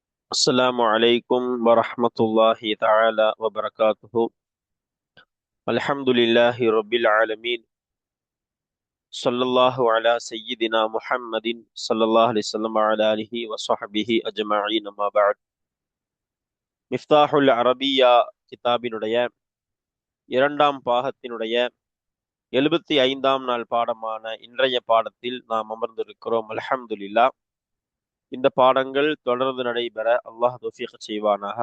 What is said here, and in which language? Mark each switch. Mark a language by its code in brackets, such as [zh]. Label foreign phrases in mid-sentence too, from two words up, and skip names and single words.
[ar] السلام عليكم ورحمة الله تعالى وبركاته. الحمد لله رب العالمين. صلى الله على سيدنا محمد صلى الله عليه وسلم وعلى آله وصحبه أجمعين. ما بعد. [ta] மிஃப்தாஹுல் அரபியா கிதாபினுடைய இரண்டாம் பாகத்தினுடைய 75ஆம் நாள் பாடமான இன்றைய பாடத்தில் நாம் அமர்ந்திருக்கிறோம். அல்ஹம்துலில்லாஹ். இந்த பாடங்கள் தொடர்ந்து நடைபெற அல்லாஹ் தௌஃபீக் செய்வானாக.